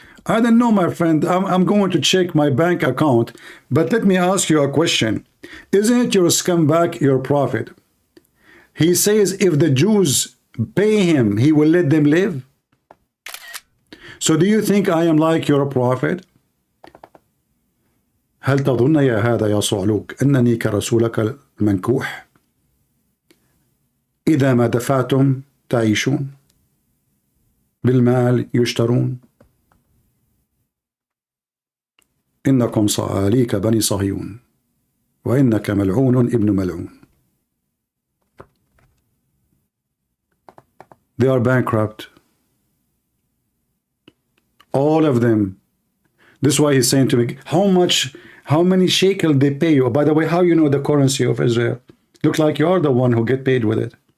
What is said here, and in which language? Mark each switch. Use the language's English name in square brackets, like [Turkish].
[English] I don't know, my friend. I'm going to check my bank account, but let me ask you a question. Isn't it your scumbag, your prophet? He says if the Jews pay him, he will let them live. So do you think I am like your prophet? [Arabic] هل تظن يا هذا يا صعلوك أنني كرسولك المنكوح إذا ما دفعتم تعيشون بالمال يشترون إنكم صعاليك بني صهيون وإنك ملعون ابن ملعون. [English] They are bankrupt, all of them. This is why he's saying to me, how many shekel they pay you? By the way, how you know the currency of Israel? Looks like you are the one who get paid with it.